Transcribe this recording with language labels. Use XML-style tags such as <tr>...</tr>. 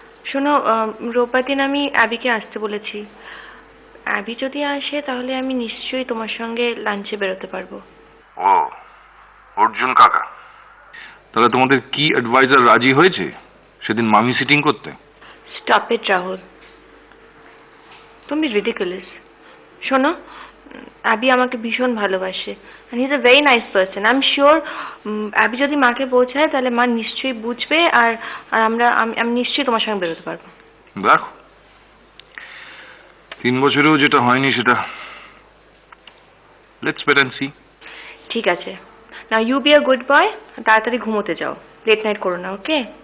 <bn>শোনো, রোববার দিন আমি অ্যাবিকে আসতে বলেছি। অ্যাবি যদি আসে তাহলে আমি নিশ্চয়ই তোমার সঙ্গে লাঞ্চে বেরোতে পারবো। ও, অর্জুন কাকা, তাহলে তোমাদের কি অ্যাডভাইজার রাজি হয়েছে সেদিন মামি সিটিং করতে?</bn> <en>Stop it Rahul, তুমি ridiculous.</en> <bn>শোনো, অ্যাবি আমাকে ভীষণ ভালোবাসে,</bn> <en>and he is a very nice person. I'm sure</en> <bn>Abby যদি মাকে বোঝায় তাহলে মা নিশ্চয়ই বুঝবে, আর আমি নিশ্চয়ই তোমার সঙ্গে বেরোতে পারবো। দেখো 3 বছরেও যেটা হয়নি সেটা</bn> <en>Let's wait and see.</en> <bn>ঠিক আছে,</bn> <en>now you be a good boy,</en> <bn>তাড়াতাড়ি ঘুমোতে যাও,</bn> <en>late night</en> <bn>করো না, ওকে?</bn>